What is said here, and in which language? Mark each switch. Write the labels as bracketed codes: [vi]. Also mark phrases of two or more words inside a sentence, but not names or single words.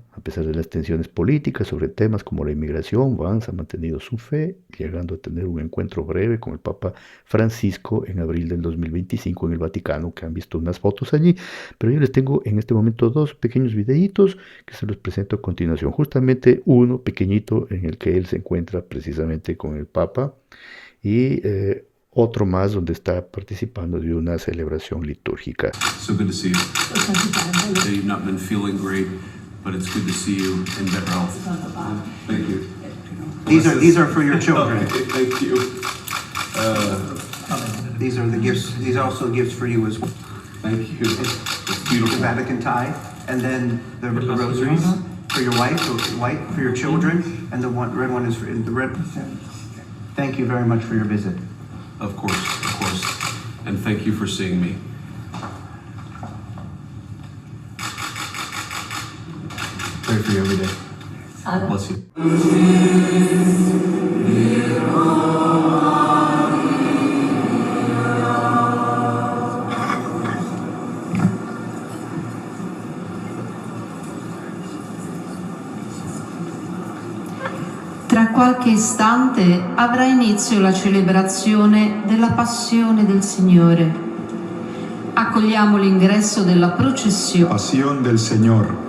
[es] A pesar de las tensiones políticas sobre temas como la inmigración, Vance ha mantenido su fe, llegando a tener un encuentro breve con el Papa Francisco en abril del 2025 en el Vaticano, que han visto unas fotos allí. Pero yo les tengo en este momento dos pequeños videitos que se los presento a continuación. Justamente uno pequeñito en el que él se encuentra precisamente con el Papa y otro más donde está participando de una celebración litúrgica. [en] So good to see you. You've not been feeling great, but it's good to see you in better health. Thank you. These are for your children. Thank you. These are the gifts. These are also gifts for you as well. Thank you. It's The beautiful. Vatican tie, and then the rosaries for your wife, the white for your children, and the red one is for the red. Thank you very much for your visit. Of course. And thank you for seeing me. Pray for you every day. Bless you. [it] Tra qualche istante avrà inizio la celebrazione della Passione del Signore. accogliamo l'ingresso della processione. [es] Pasión del Señor.